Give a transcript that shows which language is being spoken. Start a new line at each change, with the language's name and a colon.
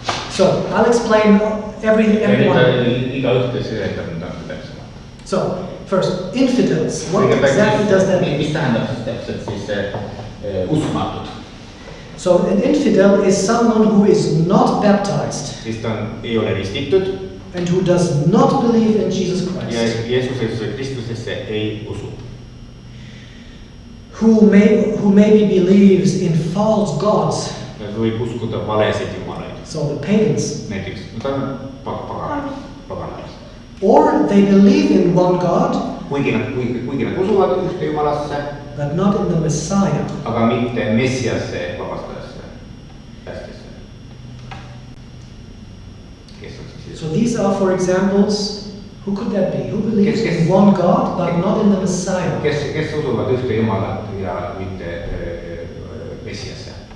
English: So I'll explain everyone.
Estonian: Igaühte seletab nüüd täpsemalt.
English: So first, infidels. What exactly does that mean?
Estonian: Mis tähendab siis täpselt siis uskumatud?
English: So an infidel is someone who is not baptized
Estonian: siis ta ei ole ristitud
English: and who does not believe in Jesus
Estonian: ja
English: Christ.
Estonian: Jeesuse Kristusesse ei usu.
English: Who maybe believes in false gods.
Estonian: Ta võib uskuda valesid jumalaid.
English: So the pagans.
Estonian: Näiteks, ta on paganais.
English: Or they believe in one God,
Estonian: kuigi nad usuvad ühte jumalasse,
English: but not in the Messiah.
Estonian: aga mitte Messiasse vabastajasse, päästjasse. Kes on siis?
English: So these are, for examples, who could that be? Who believes in one God, but not in the Messiah?
Estonian: Kes usuvad ühte jumalat ja mitte Messiasse?